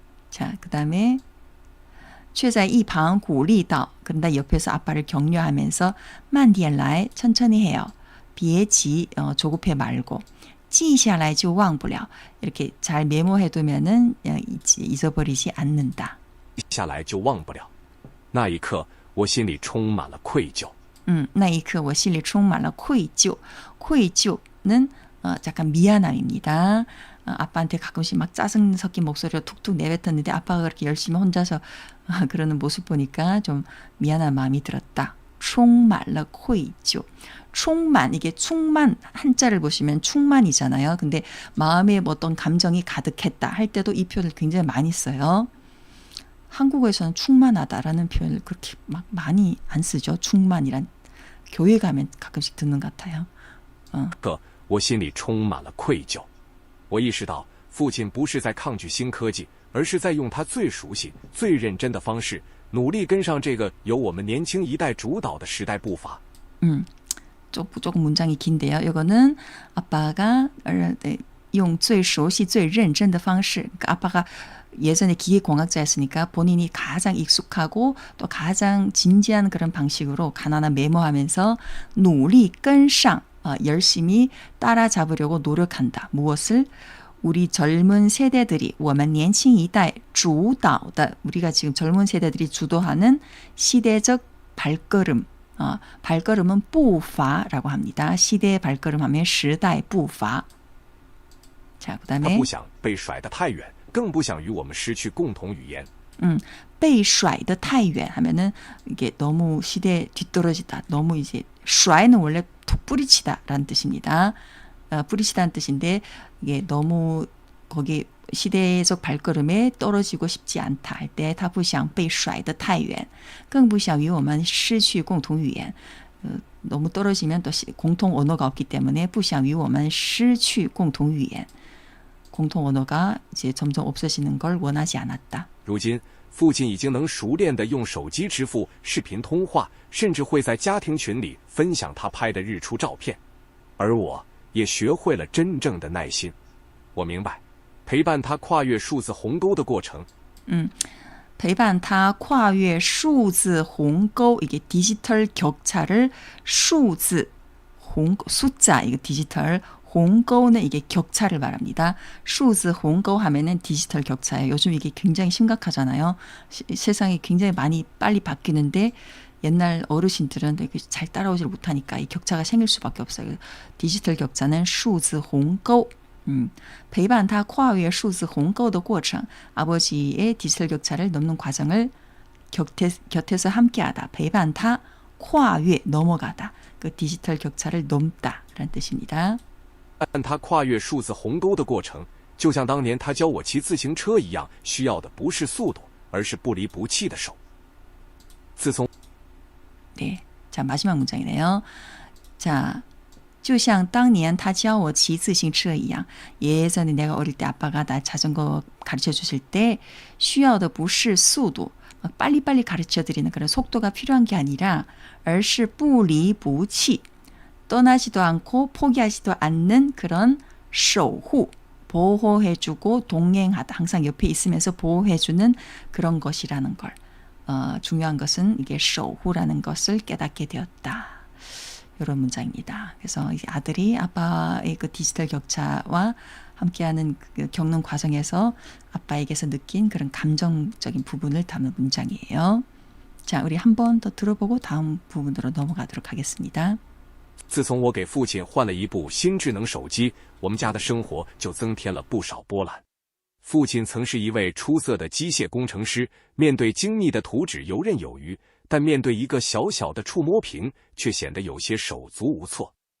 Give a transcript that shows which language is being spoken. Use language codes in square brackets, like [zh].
[ko] 자, 그 다음에 [zh] 却在一旁鼓励道 [ko] 그런다 옆에서 아빠를 격려하면서 [zh] 慢点来 [ko] 천천히 해요. 别急 조급해 말고 [zh] 记下来就忘不了 [ko] 이렇게 잘 메모해두면은 잊어버리지 않는다. [zh] 下来就忘不了。那一刻，我心里充满了愧疚。那一刻我心里充满了愧疚. [ko] 愧疚는 약간 미안함입니다. 아빠한테 가끔씩 막 짜증 섞인 목소리로 툭툭 내뱉었는데 아빠가 그렇게 열심히 혼자서 그러는 모습 보니까 좀 미안한 마음이 들었다. 充满了愧疚. 충만, 이게 충만 한자를 보시면 충만이잖아요. 근데 마음에 어떤 감정이 가득했다 할 때도 이 표현을 굉장히 많이 써요. 한국어에서는 충만하다라는 표현을 그렇게 막 많이 안 쓰죠. 충만이란 교회 가면 가끔씩 듣는 것 같아요. [zh] 我心里充满了愧疚。我意识到，父亲不是在抗拒新科技，而是在用他最熟悉、最认真的方式，努力跟上这个由我们年轻一代主导的时代步伐。 [ko] 조금 문장이 긴데요. 이거는 아빠가 용 [zh] 最熟悉最认真的方式. [ko] 그러니까 아빠가 예전에 기계공학자였으니까 본인이 가장 익숙하고 또 가장 진지한 그런 방식으로 가나나 메모하면서 [zh] 努力跟上 [ko] 열심히 따라잡으려고 노력한다. 무엇을? 우리 젊은 세대들이 [zh] 我们年轻一代主导的 [ko] 우리가 지금 젊은 세대들이 주도하는 시대적 발걸음. 발걸음은 步伐라고 합니다. 시대의 발걸음 하면 时代步伐. 자, 그다음에 [zh] 他不想被甩得太远，更不想与我们失去共同语言。被甩得太远 [ko] 하면은 이게 너무 시대에 뒤떨어지다. 너무 이제 甩는 원래 툭 뿌리치다라는 뜻입니다. 뿌리치다는 뜻인데 이게 너무 거기 시대적 발걸음에 떨어지고 싶지 않다 할 때 [zh] 他不想被甩得太远更不想与我们失去共同语言 [ko] 너무 떨어지면 또 공통 언어가 없기 때문에 [zh] 不想与我们失去共同语言 [ko] 공통 언어가 이제 점점 없어지는 걸 원하지 않았다. [zh] 如今，父亲已经能熟练地用手机支付、视频通话，甚至会在家庭群里分享他拍的日出照片。而我也学会了真正的耐心。我明白，陪伴他跨越数字鸿沟的过程。陪伴他跨越数字鸿沟 [ko] 이게 디지털 격차를数字숫자 이거 디지털鸿沟는 이게 격차를 말합니다. 数字鸿沟 하면은 디지털 격차예요. 요즘 이게 굉장히 심각하잖아요. 세상이 굉장히 많이 빨리 바뀌는데 옛날 어르신들은 잘 따라오질 못하니까 이 격차가 생길 수밖에 없어요. 디지털 격차는 数字鸿沟. [zh] 陪伴他跨越数字鸿沟的过程 [ko] 아버지의 디지털 격차를 넘는 과정을 곁에서 함께하다. [zh] 陪伴他跨越 넘어가다. [ko] 그 디지털 격차를 넘다라는 뜻입니다. [zh] 但他跨越数字鸿沟的过程，就像当年他教我骑自行车一样，需要的不是速度，而是不离不弃的手。自从 [ko] 네, 자 마지막 문장이네요. 자, [zh] 就像当年他教我骑自行车一样 [ko] 예전에 내가 어릴 때 아빠가 나 자전거 가르쳐 주실 때 [zh] 需要的不是速度 [ko] 빨리빨리 가르쳐 드리는 그런 속도가 필요한 게 아니라 [zh] 而是不离不弃 [ko] 떠나지도 않고 포기하지도 않는 그런 守护 보호해주고 동행하다 항상 옆에 있으면서 보호해주는 그런 것이라는 걸 중요한 것은 이게 守护라는 것을 깨닫게 되었다. 이런 문장입니다. 그래서 아들이 아빠의 그 디지털 격차와 함께하는 겪는 과정에서 아빠에게서 느낀 그런 감정적인 부분을 담은 문장이에요. 자, 우리 한 번 더 들어보고 다음 부분으로 넘어가도록 하겠습니다. [zh] 自从我给父亲换了一部新智能手机，我们家的生活就增添了不少波澜。父亲曾是一位出色的机械工程师，面对精密的图纸游刃有余，但面对一个小小的触摸屏，却显得有些手足无措。